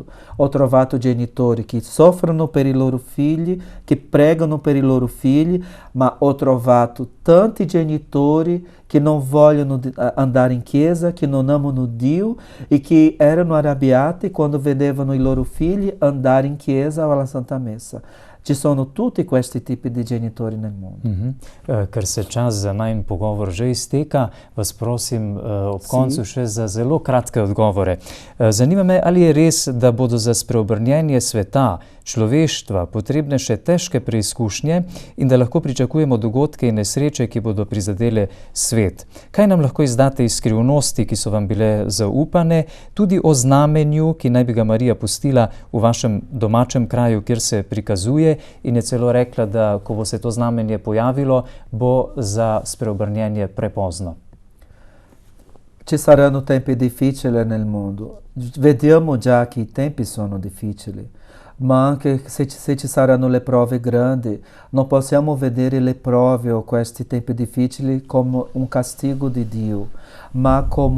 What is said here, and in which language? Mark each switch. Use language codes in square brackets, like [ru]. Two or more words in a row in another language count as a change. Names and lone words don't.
[it] Ho trovato genitori che soffrono per i loro figli, che pregano per i loro figli, ma ho trovato tanti genitori che non vogliono andare in chiesa, che non amano Dio e che erano arrabbiati quando vedevano i loro figli andare in chiesa o alla Santa Messa. Ci sono tutti questi tipi di genitori nel mondo. [sl] Ker se čas za najin pogovor že izteka, vas prosim ob koncu še za zelo kratke odgovore. Zanima me, ali je res, da bodo za spreobrnjenje sveta, človeštva potrebne še težke preizkušnje in da lahko pričakujemo dogodke in nesreče, ki bodo prizadele svet. Kaj nam lahko izdate iz skrivnosti, ki so vam bile zaupane, tudi o znamenju, ki naj bi ga Marija pustila v vašem domačem kraju, kjer se prikazuje, in je celo rekla, da ko bo se to znamenje pojavilo, bo za spreobrnjenje prepozno. [it] Ci saranno tempi difficili nel mondo. Vediamo già che i tempi sono difficili. ma anche se ci saranno le prove grandi, non possiamo vedere le prove o questi tempi difficili come un castigo di Dio, ma come